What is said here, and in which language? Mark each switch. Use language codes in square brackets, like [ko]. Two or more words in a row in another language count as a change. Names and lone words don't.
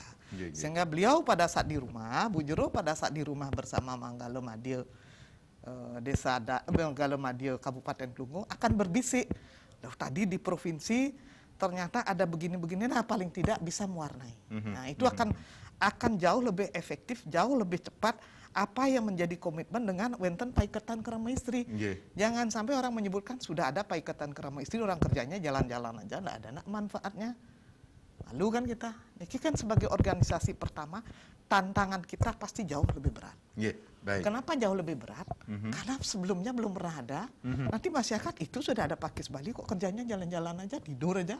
[id] Sehingga beliau pada saat di rumah, Bu Jero pada saat di rumah bersama Manggala Madya Manggala Madya Kabupaten Klungkung akan berbisik. Loh, tadi di provinsi ternyata ada begini-begini, nah paling tidak bisa mewarnai. Nah, itu akan jauh lebih efektif, jauh lebih cepat. Apa yang menjadi komitmen dengan [ban] wenten paiketan krama istri. [id] Jangan sampai orang menyebutkan sudah ada paiketan krama istri, orang kerjanya jalan-jalan aja, enggak ada manfaatnya. Lalu kan kita, ini kan sebagai organisasi pertama, tantangan kita pasti jauh lebih berat. Kenapa jauh lebih berat? Karena sebelumnya belum pernah ada. Nanti masyarakat itu sudah ada Pakis Bali, kok kerjanya jalan-jalan aja, tidur aja.